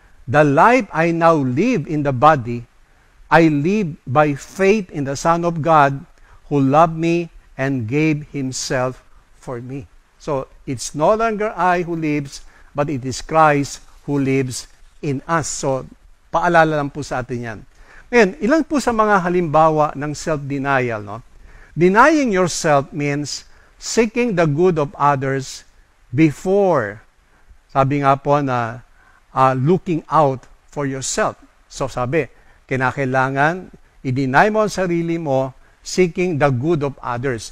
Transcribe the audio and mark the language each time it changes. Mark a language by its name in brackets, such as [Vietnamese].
[English] The life I now live in the body, I live by faith in the Son of God, who loved me and gave himself for me. So, it's no longer I who lives, but it is Christ who lives in us. [Filipino] So, paalala lang po sa atin yan. Ngayon, ilan po sa mga halimbawa ng self-denial, no? [English] Denying yourself means seeking the good of others before, [Filipino] sabi nga po na [English] looking out for yourself. [Filipino] So, sabi, kinakailangan i-deny mo ang sarili mo, [English] seeking the good of others.